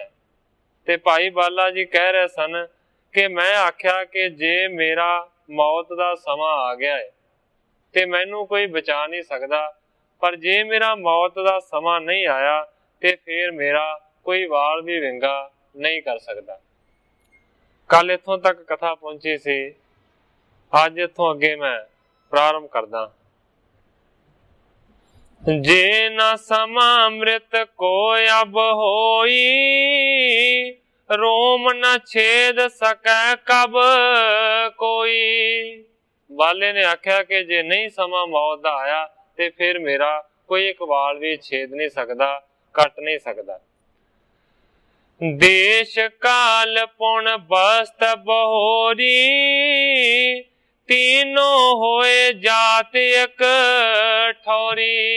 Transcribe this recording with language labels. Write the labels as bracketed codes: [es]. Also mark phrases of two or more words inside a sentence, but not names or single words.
[pa] ਤੇ ਭਾਈ ਬਾਲਾ ਜੀ ਕਹਿ ਰਹੇ ਸਨ ਕਿ ਮੈਂ ਆਖਿਆ ਕਿ ਜੇ ਮੇਰਾ ਮੌਤ ਦਾ ਸਮਾ ਆ ਗਿਆ ਹੈ ਤੇ ਮੈਨੂ ਕੋਈ ਬਚਾ ਨਹੀਂ ਸਕਦਾ, ਪਰ ਜੇ ਮੇਰਾ ਮੌਤ ਦਾ ਸਮਾ ਨਹੀਂ ਆਇਆ ਤੇ ਫਿਰ ਮੇਰਾ ਕੋਈ ਵਾਲ ਭੀ ਵਿੰਗਾ ਨਹੀਂ ਕਰ ਸਕਦਾ। ਕਲ ਇਥੋਂ ਤਕ ਕਥਾ ਪਹੁੰਚੀ ਸੀ, ਅਜ ਇਥੋਂ ਅਗੇ ਮੈਂ ਪ੍ਰਾਰੰਭ ਕਰਦਾ। [bra] जे न समामृत को अब होई, रोम न छेद सकै कब कोई। [pa] ਬਾਲੇ ਨੇ ਆਖਿਆ ਕਿ ਜੇ ਨਹੀਂ ਸਮਾ ਮੌਤ ਦਾ ਆਇਆ ਤੇ ਫਿਰ ਮੇਰਾ ਕੋਈ ਇਕ ਵਾਲ ਭੀ ਛੇਦ ਨਹੀਂ ਸਕਦਾ, ਕਟ ਨਹੀਂ ਸਕਦਾ। [bra] देश काल पुण बस्त बहोरी, तीनों होए जात एक ठौरी।